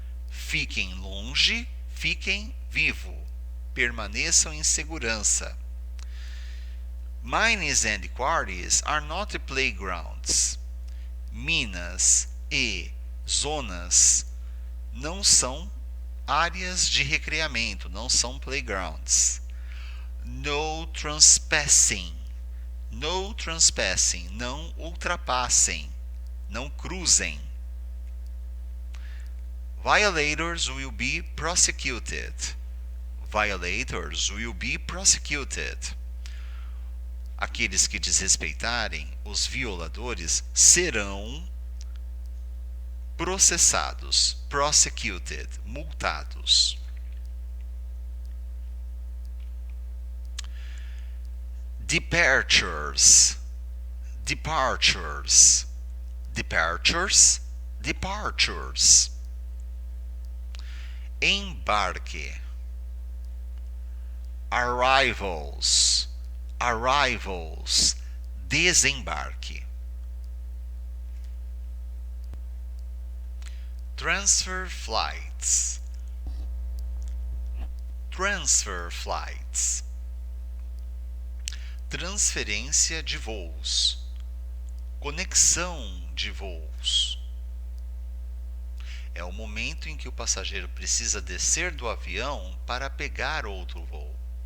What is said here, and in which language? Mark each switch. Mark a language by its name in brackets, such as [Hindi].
[Portuguese] Fiquem longe, fiquem vivo. Permaneçam em segurança. [English] Mines and quarries are not playgrounds. [Portuguese] Minas e zonas não são áreas de recreamento, não são playgrounds. [English] No trespassing. No trespassing. [Portuguese] Não ultrapassem. Não cruzem. [English] Violators will be prosecuted. Violators will be prosecuted. [Portuguese] Aqueles que desrespeitarem, os violadores, serão processados, prosecuted, multados. [English] Departures, departures, departures, departures. [Portuguese] Embarque. [English] Arrivals, arrivals, [Portuguese] desembarque. [English] Transfer flights, transfer flights. [Portuguese] transferência de voos, conexão de voos. É o momento em que o passageiro precisa descer do avião para pegar outro voo.